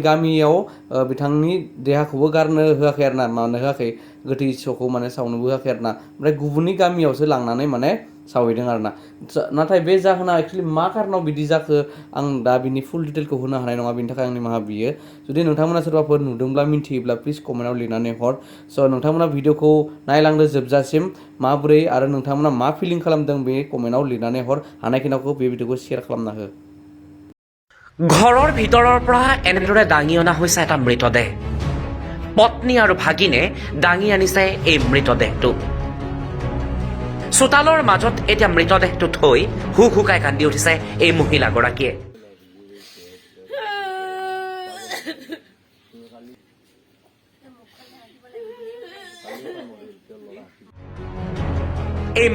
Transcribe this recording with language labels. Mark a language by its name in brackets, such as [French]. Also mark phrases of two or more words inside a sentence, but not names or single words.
[Bodo] गामियाव बिथांनि देहाखौबो गारनो होआखै आरोना मानो होआखै गोथै सहखौ माने सावनोबो होआखै आरोना ओमफ्राय गुबुननि गामियावसो लांनानै माने सावहैदों आरोना नाथाय बे जाहोना एक्सुवेलि मा कारनाव बिदि जाखो आं दा बिनि [English] full detail [Bodo] होनो हानाय नङा बिनि थाखाय आं निमाहा बियो जुदि नोंथांमोना सोरबाफोर नुदोंब्ला मिन्थियोब्ला [English] please comment [Bodo] लिरनानै हर स' नोंथांमोना भिडिअखौ नायलांदो जोबजासिम माबोरै आरो नोंथांमोना मा फिलिं खालामदों बे कमेन्टआव लिरनानै हर हानायखिनिखौ बे भिडिअखौ शेयार खालामना हो [Assamese] ঘৰৰ ভিতৰৰ পৰা এনেদৰে দাঙি অনা হৈছে এটা মৃতদেহ পত্নী আৰু ভাগিনে দাঙি আনিছে এই মৃতদেহটো চোতালৰ মাজত এতিয়া মৃতদেহটো থৈ হুকাই কান্দি উঠিছে এই মহিলাগৰাকীয়ে এই